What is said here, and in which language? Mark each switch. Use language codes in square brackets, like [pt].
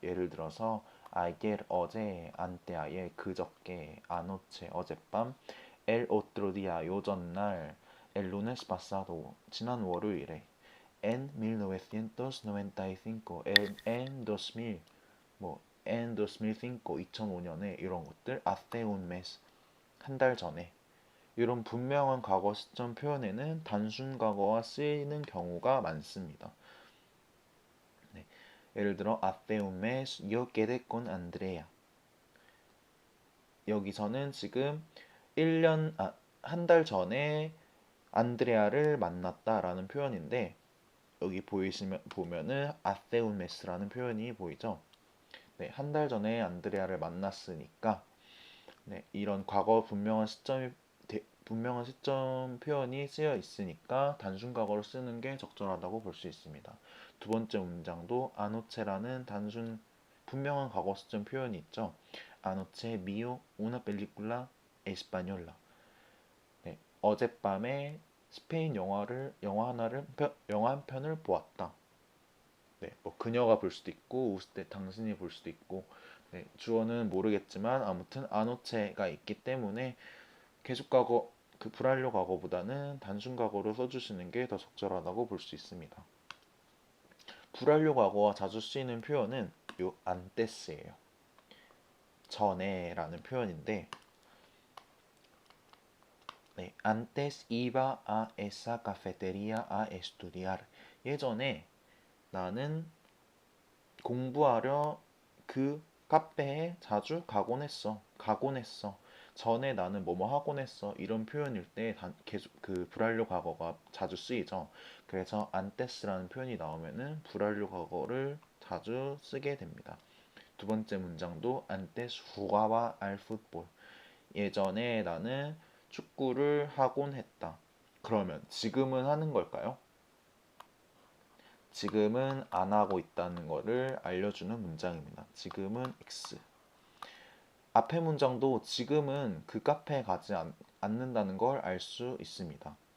[ko] 예를 들어서 ayer 어제, anteayer 그저께, anoche 어젯밤, [es] el otro día [ko] 요전날, [es] el lunes pasado [ko] 지난 월요일에, en 1995, en 2000 en 2005 2005년에 이런 것들, [es] hace un mes [ko] 한 달 전에 이런 분명한 과거 시점 표현에는 단순 과거와 쓰이는 경우가 많습니다. 네. 예를 들어 [es] hace un mes yo quedé con Andrea. [ko] 여기서는 지금 한 달 전에 안드레아를 만났다라는 표현인데 여기 보면은 [es] hace un mes [ko] 라는 표현이 보이죠? 네, 한 달 전에 안드레아를 만났으니까 네, 이런 과거 분명한 시점 표현이 쓰여 있으니까 단순 과거를 쓰는 게 적절하다고 볼 수 있습니다. 두 번째 문장도 anoche라는 단순 분명한 과거 시점 표현이 있죠. [es] Anoche vio una película española. [ko] 네, 어젯밤에 스페인 영화 한 편을 보았다. 네, 뭐 그녀가 볼 수도 있고 웃을 때 당신이 볼 수도 있고 네, 주어는 모르겠지만 아무튼 아노체가 있기 때문에 계속과거 그 불완료 과거보다는 단순 과거로 써주시는 게 더 적절하다고 볼 수 있습니다. 불완료 과거와 자주 쓰이는 표현은 요 antes예요. 전에라는 표현인데 네, [es] antes iba a esa cafetería a estudiar. [ko] 예전에 나는 공부하려 그 카페에 자주 가곤 했어. 전에 나는 뭐뭐 하곤 했어. 이런 표현일 때 계속 그 불완료 과거가 자주 쓰이죠. 그래서 antes라는 표현이 나오면은 불완료 과거를 자주 쓰게 됩니다. 두 번째 문장도 [es] antes jugaba al fútbol. [ko] 예전에 나는 축구를 하곤 했다. 그러면 지금은 하는 걸까요? 지금은 안 하고 있다는 것을 알려주는 문장입니다. 지금은 X. 앞에 문장도 지금은 그 카페에 가지 않는다는 걸 알 수 있습니다.